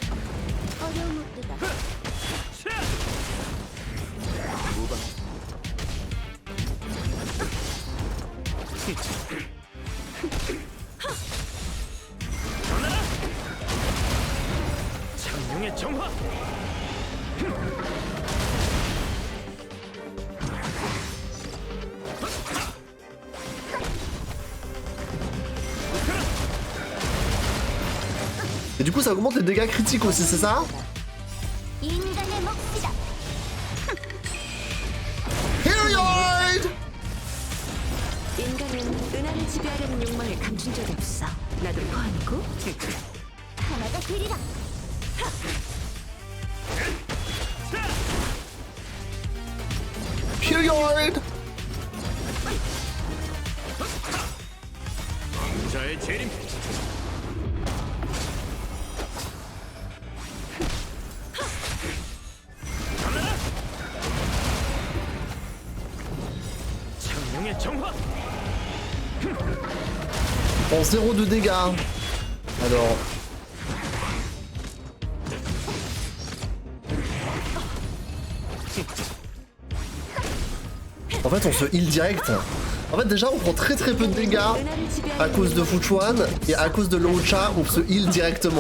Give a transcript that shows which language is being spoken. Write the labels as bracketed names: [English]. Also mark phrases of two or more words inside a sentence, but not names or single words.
[French] Et du coup, ça augmente les dégâts critiques aussi, c'est ça? Heliod! [Korean] 인간은 은하를 지배하려는 욕망을 감춘 적이 없어. 나도 포함이고. 하나가 되리라. Heliod! 자의 재림. 창룡의 정화. [French] Bon, 0 de dégâts. Alors. En fait, on se heal direct. En fait, déjà, on prend très peu de dégâts à cause de Fuchuan et à cause de Laucha, on se heal directement.